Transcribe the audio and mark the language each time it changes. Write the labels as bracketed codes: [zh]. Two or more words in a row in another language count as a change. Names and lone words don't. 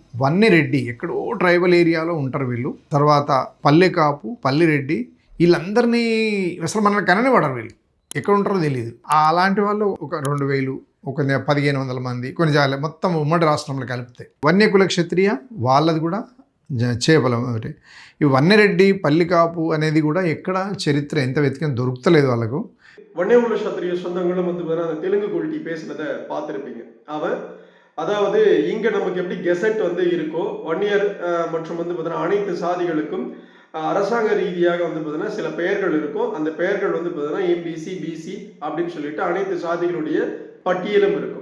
[te] వన్నెరెడ్డి ఎక్కడో ట్రైబల్ ఏరియాలో ఉంటారు వీళ్ళు. తర్వాత పల్లె కాపు, పల్లెరెడ్డి, వీళ్ళందరినీ అసలు మనల్ని కననే పడరు వీళ్ళు, ఎక్కడ ఉంటారో తెలియదు. అలాంటి వాళ్ళు ఒక 2000, ఒక 1500 మంది, కొన్ని జాగాలు మొత్తం ఉమ్మడి రాష్ట్రంలో కలిపితే. వన్యకుల క్షత్రియ వాళ్ళది కూడా చేపలం. ఈ వన్నెరెడ్డి పల్లికాపు అనేది కూడా ఎక్కడ చరిత్ర ఎంత వెతికిన దొరుకుతలేదు వాళ్ళకు. [ta] வன்னியகுல சத்திரிய சொந்தங்களும் அந்த தெலுங்கு கொல்ட்டி பேசினதை பார்த்துருப்பீங்க. அவன் அதாவது இங்க நமக்கு எப்படி கெசட் இருக்கோ வன்னியர் மற்றும் பார்த்தீங்கன்னா அனைத்து சாதிகளுக்கும் அரசாங்க ரீதியாக பார்த்தீங்கன்னா சில பெயர்கள் இருக்கும். அந்த பெயர்கள் பார்த்தீங்கன்னா எம்பிசி, பிசி அப்படின்னு சொல்லிட்டு அனைத்து சாதிகளுடைய பட்டியலும் இருக்கும்.